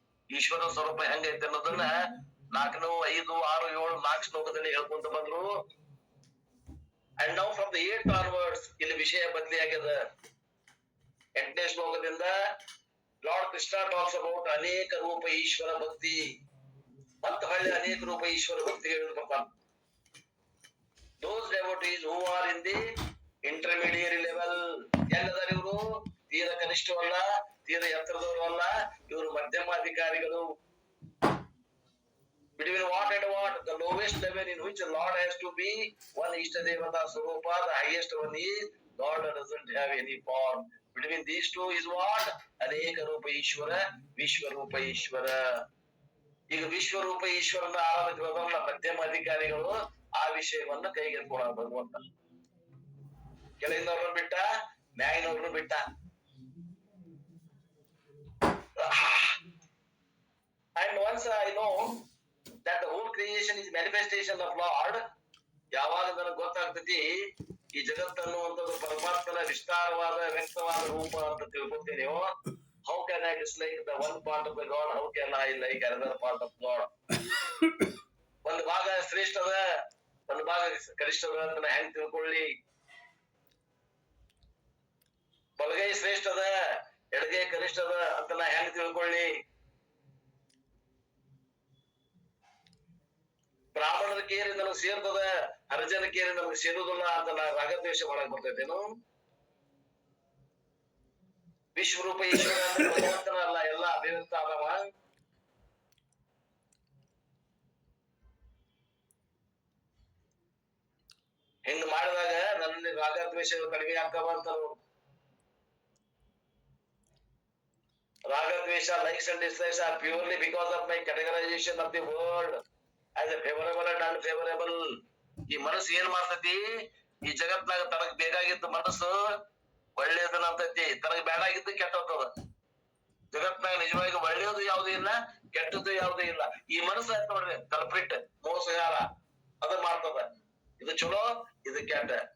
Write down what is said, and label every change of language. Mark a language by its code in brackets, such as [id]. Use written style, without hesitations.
[kn] ಈಶ್ವರ ಸ್ವರೂಪ ಹೆಂಗೈತೆ ಅನ್ನೋದನ್ನ 4, 5, 6, 7, 4 ಶ್ಲೋಕದಲ್ಲಿ ಹೇಳ್ಕೊಂತ ಬಂದ್ರು. [en] and now from the 8th onwards [kn] ಇಲ್ಲಿ ವಿಷಯ ಬದಲಿ ಆಗ್ಯದ. 8ನೇ ಶ್ಲೋಕದಿಂದ [en] Lord Krishna talks about [kn] ಅನೇಕ ರೂಪ ಈಶ್ವರ ಭಕ್ತಿ, ಮತ್ತೆ ಹೊಳ್ಳಿ ಅನೇಕ ರೂಪ ಈಶ್ವರ ಭಕ್ತಿ ಹೇಳಿದ್ರಪ್ಪ. [en] Those devotees who are in the intermediary level, [kn] ಎಲ್ಲದಾರ ಇವರು? ತೀರ ಕನಿಷ್ಠವಲ್ಲ, ತೀರ ಎತ್ತರದವರು ಅಲ್ಲ, ಇವರು ಮಧ್ಯಮಾಧಿಕಾರಿಗಳು. [en] Between what and what? The lowest level in which Lord has to be one Ishtadevata Swarupa, the highest one is God doesn't have any form. Between these two is what? [kn] ಅನೇಕ ರೂಪ ಈಶ್ವರ, ವಿಶ್ವರೂಪ ಈಶ್ವರ. ಈಗ ವಿಶ್ವರೂಪ ಈಶ್ವರನ ಆರಾಧನೆ ಬರಲ್ಲ ಮಧ್ಯಮ ಅಧಿಕಾರಿಗಳು ಆ ವಿಷಯವನ್ನ ಕೈಗೆತ್ಕೊಳ ಭಗವಂತ. ಕೆಳಗಿನವ್ರನ್ನ ಬಿಟ್ಟ, ಮ್ಯಾಗಿನವ್ರನ್ನ ಬಿಟ್ಟ. [en] And once I know that the whole creation is manifestation of Lord, [kn] ಯಾವಾಗ ನನಗೆ ಗೊತ್ತಾಗ್ತತಿ ಈ ಜಗತ್ತು ಅನ್ನುವಂಥದ್ದು ಪರಮಾತ್ಮನ ವಿಸ್ತಾರವಾದ ವ್ಯಕ್ತವಾದ ರೂಪ ಅಂತ ತಿಳ್ಕೊತೀನಿಯೋ, [en] how can I dislike the one part of the God? How can I like another part of God? [kn] ಒಂದು ಭಾಗ ಶ್ರೇಷ್ಠ ಅದ, ಒಂದು ಭಾಗ ಕನಿಷ್ಠ ಅದ ಅಂತ ಹೆಂಗ್ ತಿಳ್ಕೊಳ್ಳಿ? ಬಲಗೈ ಶ್ರೇಷ್ಠ ಅದ, ಎಡಗೈ ಕನಿಷ್ಠ ಅದ ಅಂತ ನಾ ಹೆಂಗ್ ತಿಳ್ಕೊಳ್ಳಿ? ಬ್ರಾಹ್ಮಣರ ಕೇರಿ ನನಗೆ ಸೇರ್ತದ, ಹರಿಜನ ಕೇರಿ ನಮಗೆ ಸೇರುದಿಲ್ಲ ಅಂತ ನಾ ರಾಗದ್ವೇಷ ಮಾಡಕ್ ಬರ್ತೈತೇನು? ವಿಶ್ವರೂಪ ಈಶ್ವರ ಅಂದ್ರೆ ಭಗವಂತನ ಅಲ್ಲ, ಎಲ್ಲ ಅಭಿವ್ಯಕ್ತ ಆದವ. ಹಿಂಗ್ ಮಾಡಿದಾಗ ನನ್ನಲ್ಲಿ ರಾಗದ್ವೇಷಗಳು ಕಡಿಮೆ ಆಗ್ತಾವ ಅಂತಾರು. [en] ರಾಗದ್ವೇಷ, likes and dislikes are purely because of my categorization of the world as a favorable and unfavorable. [kn] ಈ ಮನಸ್ಸು ಏನ್ ಮಾಡ್ತೈತಿ? ಈ ಜಗತ್ನಾಗ ತನಗ್ ಬೇಕಾಗಿದ್ದು ಮನಸ್ಸು ಒಳ್ಳೇದನ್ನ ಅಂತೈತಿ, ತನಗ್ ಬೇಡಾಗಿದ್ದು ಕೆಟ್ಟದ. ಜಗತ್ನಾಗ ನಿಜವಾಗಿ ಒಳ್ಳೆಯದು ಯಾವ್ದು ಇಲ್ಲ, ಕೆಟ್ಟದ್ದು ಯಾವ್ದು ಇಲ್ಲ. ಈ ಮನಸ್ಸು ಆಯ್ತು ನೋಡ್ರಿ ಕಲ್ಪ್ರಿಟ್, ಮೋಸಗಾರ, ಅದ ಮಾಡ್ತದ. ಇದು ಚಲೋ, ಇದು ಕೆಟ್ಟ.